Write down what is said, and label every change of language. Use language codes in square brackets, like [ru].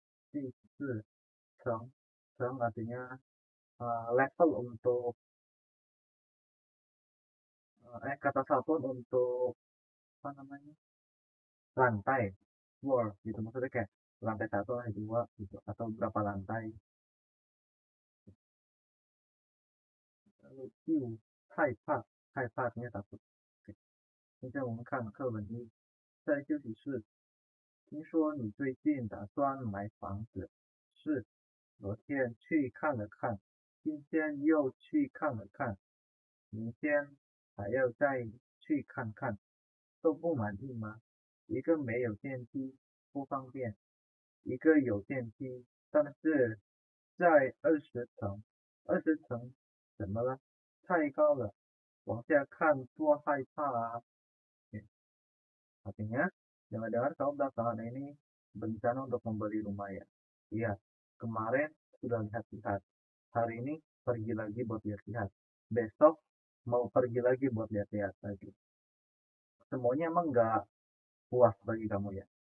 [zh] 第四，层 [id] artinya level untuk kata satuan untuk apa namanya, lantai, floor gitu, maksudnya kayak lantai 1, lantai 2 gitu, atau berapa lantai. Lalu [zh] 第五，害怕 [id] artinya takut. [zh] 现在我们看课文一，在休息室。听说你最近打算买房子，是，昨天去看了看，今天又去看了看，明天还要再去看看，都不满意吗？一个没有电梯不方便，一个有电梯，但是在20层，20层怎么了？太高了，往下看多害怕啊。 [id] Artinya, dengar-dengar kau belakangan ini berencana untuk membeli rumah ya? Iya, kemarin sudah lihat-lihat. Hari ini pergi lagi buat lihat-lihat. Besok mau pergi lagi buat lihat-lihat lagi. Semuanya emang nggak puas bagi kamu ya?